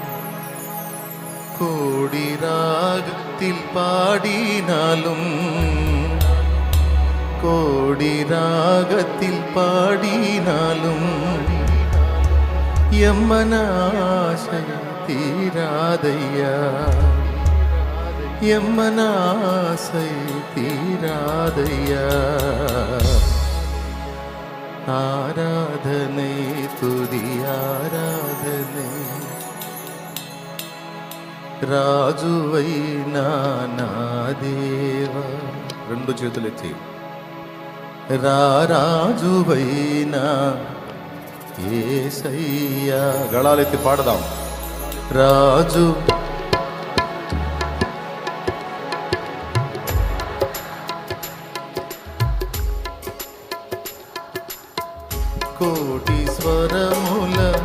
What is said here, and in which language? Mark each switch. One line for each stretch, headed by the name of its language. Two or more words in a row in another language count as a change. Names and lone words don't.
Tamil: கோடி ராகத்தில் பாடினாலும் கோடி ராகத்தில் பாடினாலும் எம்மனாசை தீராதையா, எம்மனாசை தீராதையா. ஆராதனை துதி ஆராதனை
Telugu: రాజువై నా దేవా. రెండు చేతులు ఎత్తి రాజువై నా యేసయ్యా. గళాలెత్తి పాడదాం. రాజు కోటి స్వరముల